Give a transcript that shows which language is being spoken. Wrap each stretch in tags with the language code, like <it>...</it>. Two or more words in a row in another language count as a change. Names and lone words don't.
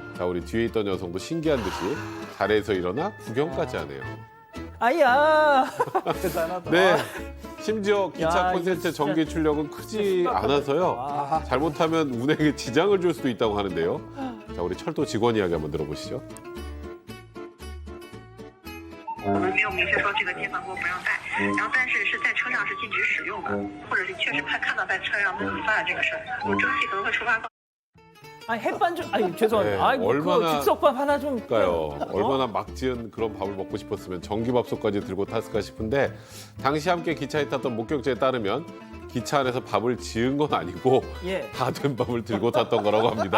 <ko>자, 우리 뒤에 있던 여성도 신기한 듯이 자리에서 일어나 구경까지 하네요. 아야. 대단하다. 네, 심지어 기차 야, 이거 콘센트 진짜 전기 출력은 크지 않아서요. 잘못하면 운행에 지장을 줄 수도 있다고 하는데요. 자, 우리 철도 직원 이야기 한번 들어보시죠.</ko> <zh>我们没有明确说这个电饭锅不让带，然后但是是在车上是禁止使用的，或者是确实看到在车上能发生这个事儿，有蒸汽可能会触发。</zh> <ko>아니 햇반 좀, 아니 죄송합니다. 네, 아이고, 얼마나- 그 즉석밥 하나 좀. 그러니까요. 얼마나 막 지은 그런 밥을 먹고 싶었으면 전기밥솥까지 들고 탔을까 싶은데 당시 함께 기차에 탔던 목격자에 따르면 기차 안에서 밥을 지은 건 아니고 예. 다 된 밥을 들고 탔던 거라고 합니다.</ko>